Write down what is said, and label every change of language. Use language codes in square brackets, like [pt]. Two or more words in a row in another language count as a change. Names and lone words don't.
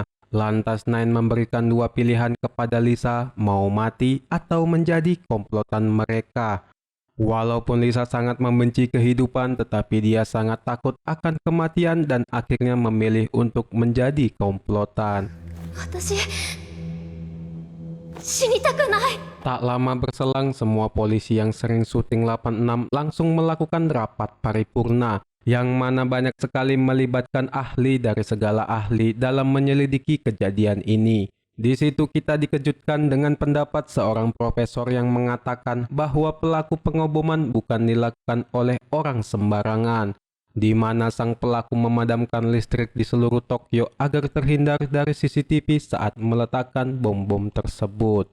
[id] Lantas Nine memberikan dua pilihan kepada Lisa, mau mati atau menjadi komplotan mereka. Walaupun Lisa sangat membenci kehidupan, tetapi dia sangat takut akan kematian dan akhirnya memilih untuk menjadi komplotan. [ja] 私、死にたくない。 [id] Tak lama berselang, semua polisi yang sering syuting 86 langsung melakukan rapat paripurna, yang mana banyak sekali melibatkan ahli dari segala ahli dalam menyelidiki kejadian ini. Di situ kita dikejutkan dengan pendapat seorang profesor yang mengatakan bahwa pelaku pengoboman bukan dilakukan oleh orang sembarangan, di mana sang pelaku memadamkan listrik di seluruh Tokyo agar terhindar dari CCTV saat meletakkan bom-bom tersebut.